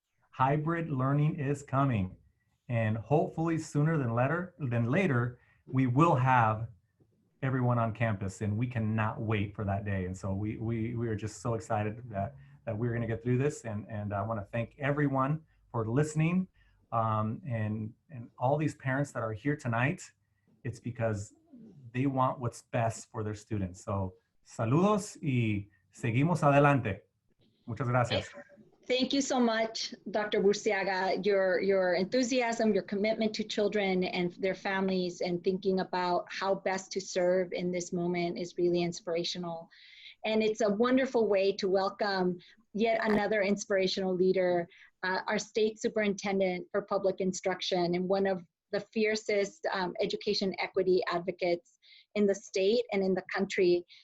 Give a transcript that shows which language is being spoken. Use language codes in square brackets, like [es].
[en] Hybrid learning is coming. And hopefully sooner than later, we will have everyone on campus and we cannot wait for that day. And so we are just so excited that we're gonna get through this. And I wanna thank everyone for listening. And all these parents that are here tonight, it's because they want what's best for their students. [es] So saludos y seguimos adelante. Muchas gracias. [en] Thank you so much, Dr. Burciaga. Your enthusiasm, your commitment to children and their families and thinking about how best to serve in this moment is really inspirational. And it's a wonderful way to welcome yet another inspirational leader, our state superintendent for public instruction and one of the fiercest education equity advocates in the state and in the country.